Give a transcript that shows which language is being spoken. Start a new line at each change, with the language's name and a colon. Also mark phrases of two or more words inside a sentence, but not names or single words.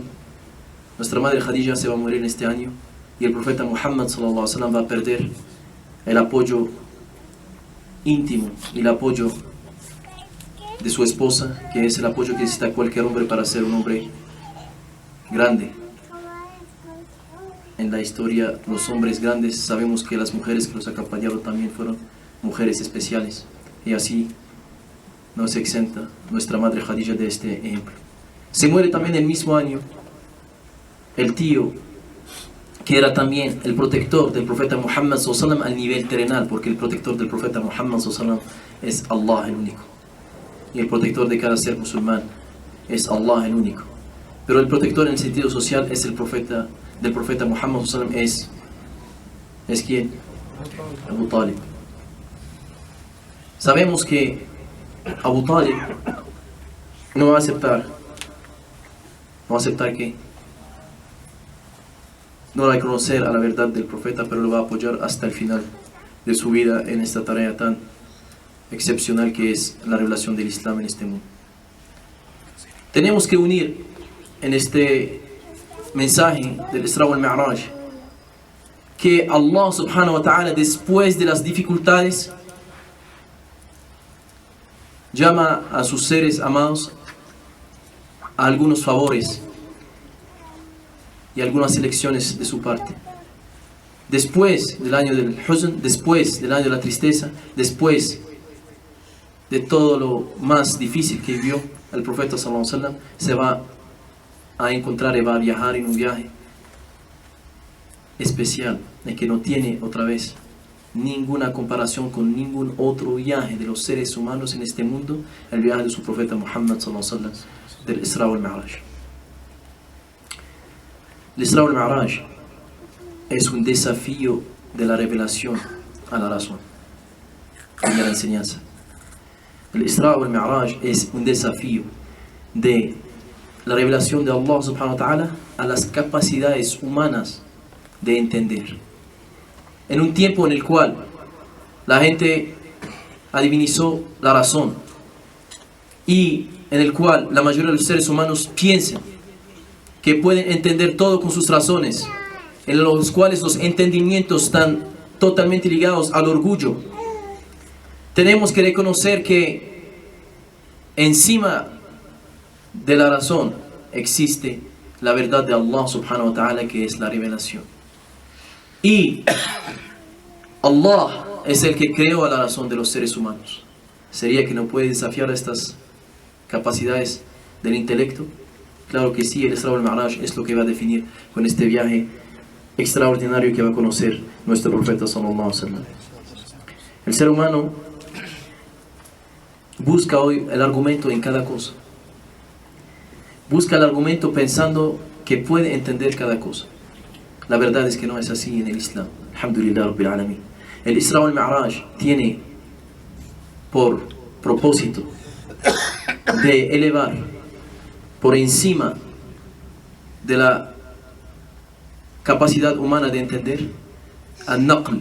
Spanish: Nuestra madre Khadija se va a morir en este año y el profeta Muhammad
Arabic: صلى الله عليه وسلم
Spanish: va a perder el apoyo íntimo y el apoyo de su esposa, que es el apoyo que necesita cualquier hombre para ser un hombre grande. En la historia, los hombres grandes, sabemos que las mujeres que los acompañaron también fueron mujeres especiales, y así no se exenta nuestra madre Khadija de este ejemplo. Se muere también el mismo año el tío, que era también el protector del profeta Muhammad
Arabic: صلى الله عليه وسلم
Spanish: al nivel terrenal, porque el protector del profeta Muhammad
Arabic: صلى الله عليه وسلم
Spanish: es Allah el único, y el protector de cada ser musulmán es Allah el único. Pero el protector en el sentido social es el profeta del profeta Muhammad
Arabic: صلى الله عليه وسلم,
Spanish: es ¿quién? Abu Talib. Sabemos que Abu Talib no va a aceptar que no va a reconocer a la verdad del profeta, pero lo va a apoyar hasta el final de su vida en esta tarea tan excepcional que es la revelación del Islam en este mundo. Tenemos que unir en este mensaje del Isra wal Mi'raj que Allah
Arabic: سبحانه وتعالى,
Spanish: después de las dificultades, llama a sus seres amados a algunos favores y algunas elecciones de su parte. Después del año del huzn, después del año de la tristeza, después de todo lo más difícil que vivió el profeta
Arabic: صلى الله عليه وسلم,
Spanish: se va a encontrar y va a viajar en un viaje especial, en que no tiene otra vez ninguna comparación con ningún otro viaje de los seres humanos en este mundo, el viaje de su profeta Muhammad
Arabic: صلى الله عليه وسلم,
Spanish: del Isra wal Mi'raj. El Isra wal Mi'raj es un desafío de la revelación a la razón y de la enseñanza. El Isra wal Mi'raj es un desafío de la revelación de Allah
Arabic: سبحانه وتعالى
Spanish: a las capacidades humanas de entender. En un tiempo en el cual la gente adivinizó la razón y en el cual la mayoría de los seres humanos piensan que pueden entender todo con sus razones, en los cuales los entendimientos están totalmente ligados al orgullo, tenemos que reconocer que encima de la razón existe la verdad de Allah
Arabic: سبحانه وتعالى,
Spanish: que es la revelación. Y Allah es el que creó a la razón de los seres humanos. ¿Sería que no puede desafiar estas capacidades del intelecto? Claro que sí. El Isra wal Mi'raj es lo que va a definir con este viaje extraordinario que va a conocer nuestro profeta
Arabic: صلى الله عليه وسلم.
Spanish: El ser humano busca hoy el argumento en cada cosa. Busca el argumento pensando que puede entender cada cosa. La verdad es que no es así en el Islam.
Arabic: الحمد لله رب العالمين.
Spanish: El Isra wal Mi'raj tiene por propósito de elevar por encima de la capacidad humana de entender al-naql.